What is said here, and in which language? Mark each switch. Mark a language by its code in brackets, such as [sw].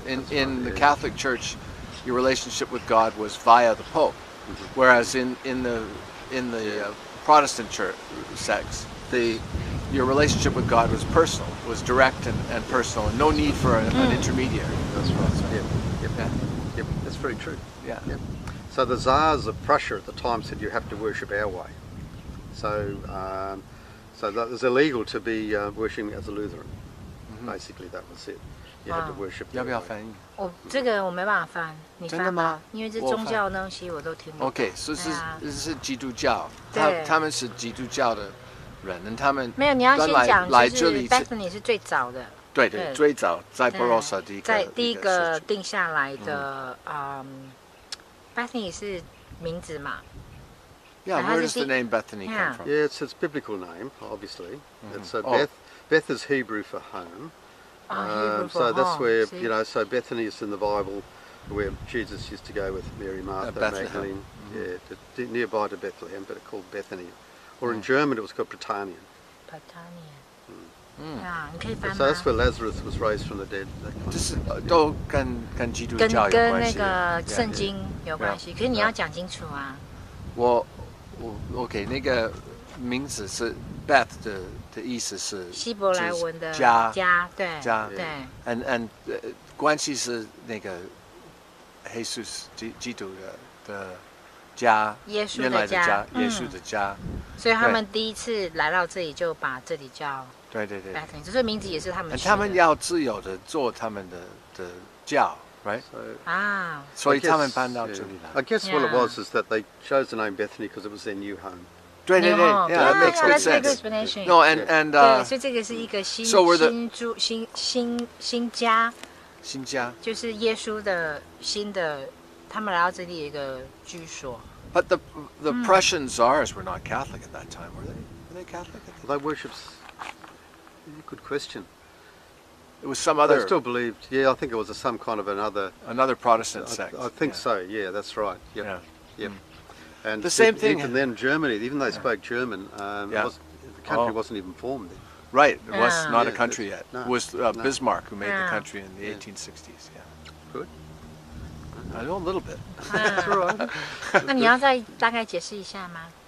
[en] In the Catholic Church, your relationship with God was via the Pope, whereas in the Protestant church sects, your relationship with God was personal, was direct and personal, and no need for an intermediary. That's right. Yep. That's very true. Yeah. Yep. So the Tsars of Prussia at the time said you have to worship our way. So that was illegal to be worshipping as a Lutheran. Basically, that was it. You had to worship. [zh] 要不要翻译？这个我没办法翻，你翻吧，真的吗？因为这宗教的东西我都听不懂。 OK， 所以是基督教，他们是基督教的人，他们没有，你要先讲，就是 Bethany 是最早的，对，最早在 Barossa 第一个定下来的，Bethany 是名字嘛？ [en] Yeah, where does the name Bethany come from? Yeah, it's its biblical name, obviously. It's Beth is Hebrew for home. So that's where so Bethany is in the Bible, where Jesus used to go with Mary, Martha, Magdalene. Yeah, nearby to Bethlehem, but it's called Bethany. Or in German, it was called Britannia. [zh] Britannia. 你可以翻 [en] So [zh] 吗 [en] that's where Lazarus was raised from the dead. [zh] 这是都跟基督教有跟那关系。个圣经有关系，可是你要讲清楚啊。我 OK 那个名字是 Beth 的意思是希伯来文的家，对家对。 and 关系是那个耶稣基督的家，耶稣原来的家，耶稣的家。所以他们第一次来到这里就把这里叫对 Bethany， 这名字也是他们取的。他们要自由的做他们的教 ，right？所以他们搬到这里来。 [en] I guess what it was is that they chose the name Bethany because it was their new home. 对 ，Yeah, that makes good sense. No, and [zh] 对，所以这个是一个新家，新家，就是耶稣的新的，他们来到这里有一个居所。 [en] But the Prussian czars were not Catholic at that time, were they? Were they Catholic? They worshipped. Good question. It was some other. They still believed. Yeah, I think it was some kind of another Protestant sect. I think so. Yeah, that's right. Yep. Yep. And the same thing. Even then, Germany, even though they spoke German, the country wasn't even formed then. Right, it was not a country yet. No, it was Bismarck who made the country in the 1860s. Yeah. Good. I know a little bit. That's all right. [zh] 那你要再大概解释一下吗？